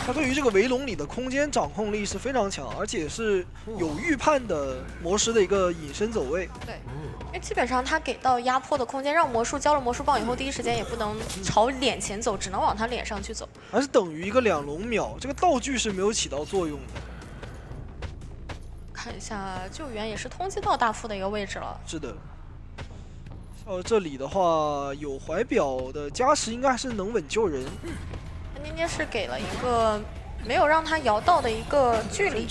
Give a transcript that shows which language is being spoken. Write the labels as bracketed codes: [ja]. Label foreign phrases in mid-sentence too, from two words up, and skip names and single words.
[zh] 他對於這個圍籠裡的空間掌控力是非常強，而且是有預判的魔師的一個隱身走位。对，因為基本上他給到壓迫的空間，讓魔術交了魔術棒以後，第一時間也不能朝臉前走，只能往他臉上去走。還是等於一個2龍秒，這個道具是沒有起到作用的。看一下救援也是通缉到大副的一个位置了。是的。这里的话有怀表的加持，应该是能稳救人。捏捏是给了一个没有让他摇到的一个距离。